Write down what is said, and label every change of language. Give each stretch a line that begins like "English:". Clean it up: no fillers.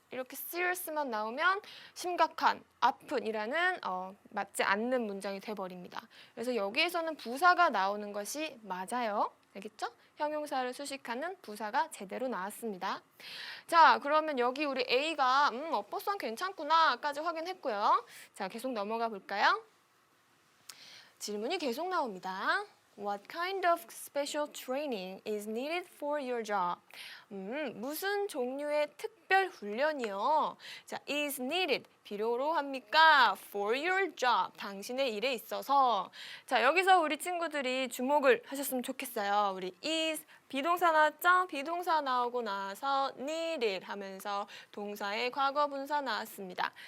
Korean: 이렇게 serious만 나오면 심각한, 아픈이라는 맞지 않는 문장이 돼버립니다. 그래서 여기에서는 부사가 나오는 것이 맞아요. 알겠죠? 형용사를 수식하는 부사가 제대로 나왔습니다. 자, 그러면 여기 우리 A가 어법상 괜찮구나까지 확인했고요. 자, 계속 넘어가 볼까요? 질문이 계속 나옵니다.
English: What kind of special training is needed for your job?
Korean: 무슨 종류의 특별 훈련이요? 자,
English: is needed
Korean: 필요로 합니까?
English: For your job
Korean: 당신의 일에 있어서. 자, 여기서 우리 친구들이 주목을 하셨으면 좋겠어요. 우리 is 비동사 나왔죠? 비동사 나오고 나서 needed 하면서 동사의 과거분사 나왔습니다.